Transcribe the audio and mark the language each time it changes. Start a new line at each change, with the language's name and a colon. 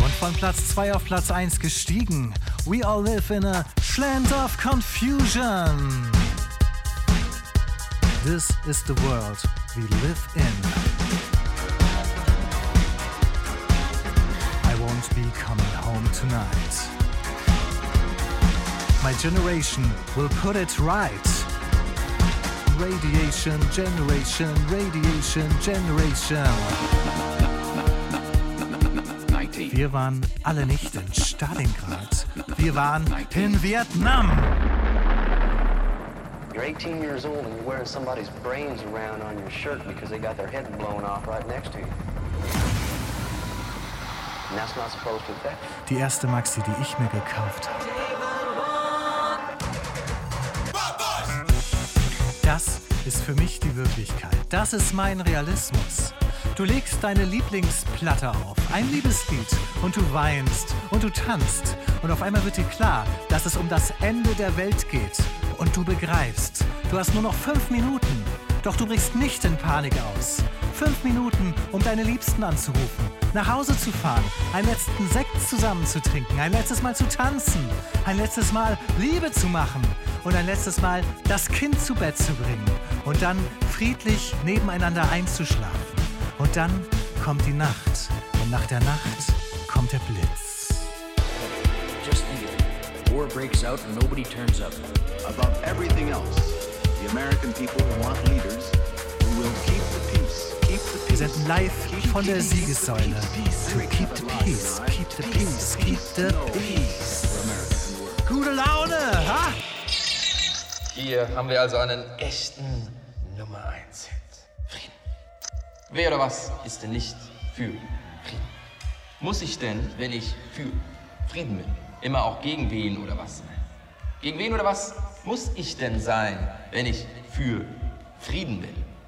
German: Und von Platz 2 auf Platz 1 gestiegen.
English: We all live in a land of confusion. This is the world we live in. I won't be coming home tonight. My generation will put it right. Radiation, generation, radiation, generation.
German: Wir waren alle nicht in Stalingrad. Wir waren in Vietnam.
English: You're 18 years old and you're wearing somebody's brains around on your shirt because they got their head blown off right next to you. And that's not supposed to affect you.
German: Die erste Maxi, die ich mir gekauft habe. Das ist für mich die Wirklichkeit. Das ist mein Realismus. Du legst deine Lieblingsplatte auf, ein Liebeslied, und du weinst und du tanzt. Und auf einmal wird dir klar, dass es um das Ende der Welt geht. Und du begreifst, du hast nur noch 5 Minuten. Doch du brichst nicht in Panik aus. 5 Minuten, um deine Liebsten anzurufen, nach Hause zu fahren, einen letzten Sekt zusammen zu trinken, ein letztes Mal zu tanzen, ein letztes Mal Liebe zu machen und ein letztes Mal das Kind zu Bett zu bringen und dann friedlich nebeneinander einzuschlafen. Und dann kommt die Nacht und nach der Nacht kommt der Blitz.
English: Just the war breaks out and nobody turns up. Above everything else, the American people want leaders.
German: Wir senden live von der Siegessäule.
English: Keep the peace, keep the peace, keep the peace.
German: Gute Laune, ha? Hier haben wir also einen echten Nummer 1 Hit. Frieden. Wer oder was ist denn nicht für Frieden? Muss ich denn, wenn ich für Frieden bin, immer auch gegen wen oder was sein? Gegen wen oder was muss ich denn sein, wenn ich für Frieden bin?